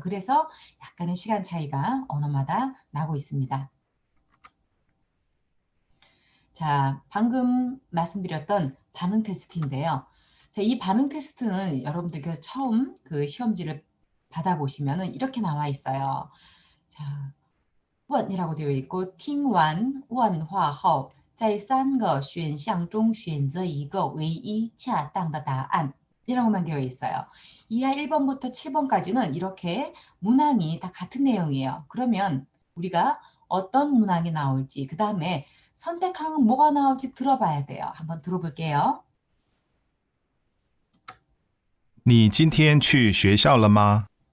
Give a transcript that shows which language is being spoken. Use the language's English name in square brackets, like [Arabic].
[Korean] 그래서 약간의 시간 차이가 언어마다 나고 있습니다. 자, 방금 말씀드렸던 반응 테스트인데요. 자, 이 반응 테스트는 여러분들께서 처음 그 시험지를 받아보시면은 이렇게 나와 있어요. 자, 问이라고 되어 있고 [Chinese] 听完问话后在3个选项中选择一个唯一恰当的答案 [Korean] 이라고만 되어 있어요. 이하 1번부터 7번까지는 이렇게 문항이 다 같은 내용이에요. 그러면 우리가 어떤 문항이 나올지 그 다음에 선택항은 뭐가 나올지 들어봐야 돼요. 한번 들어볼게요. [Chinese] 你今天去学校了吗？